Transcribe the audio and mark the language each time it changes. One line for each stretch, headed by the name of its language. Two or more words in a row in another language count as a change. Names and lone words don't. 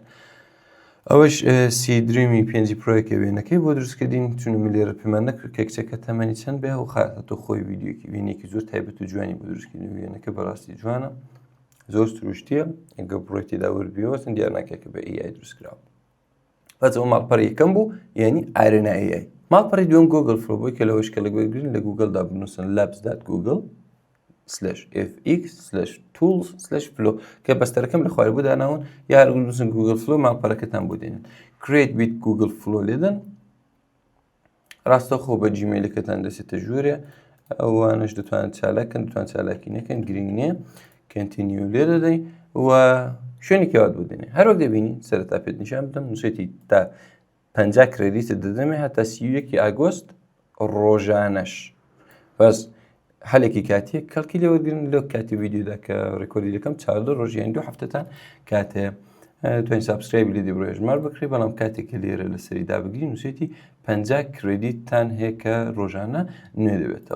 Central Kurdish: ئەوەش سی دریمی پێنجی پرۆیەکە وێنەکەی بۆ دروستکردین چونە لێرە پێمان نەکرد کە کچەکە تەمەنی چەند بێ و خاتە خۆی ڤیددیۆکی وێنێکی زۆر تایبەت و جوانی بۆ دروستکردن وێنەکە بەڕاستی جوانە زۆر سروشتیە ئەگە بڕۆی تێدا وەربیەوە چەند دیار ناکات کە بە AI دروستکراوە. بەس ئەوە ماڵپەڕی یەکەم بوو یعنی ئایرەنا AI. ماڵپەڕی دووەم گوگل فلۆ بۆی کە لەوەش کە لەگوێگرین لە گوگڵدا بنووسن labs.google/fx/tools/flow کە بەستەرەکەم لە خوارێ بۆ داناون یا هەر بنووسن گوگل فلۆ ماڵپەڕەکەتان بۆ دێنن
English: create with google flow
Central Kurdish: لێدەن ڕاستەخۆ بە جیمەیلەکەتان دەچێتە ژوورێ ئەوانش دەتوانن چالاکەن دەتوان چالاکی نەکەن گرنگ نییە کەنتینیو لێ دەدەین و شوێنی کەوات بۆ دێنێ هەروەک دەبینی سەرەتا پێت نیشان بدەم نووسێتی تا 50 کردیتت دەدەمێ هەتا 31 ئاگۆست ڕۆژانەش بەس هەلێکی کاتیە کەڵکی لێوەرگرن لەو کاتی ڤیددیۆدا کە ڕێکۆردی دەکەم 14 ڕۆژیان 2 هەفتەتان کاتێ توانین سابسکرایب لێ بڕۆ ژمار بکڕی بەڵام کاتێککە لێرە لە سەری دابگری نووسێتی 50 کردیتتان هەیە کە ڕۆژانە نوێ دەبێتەوە.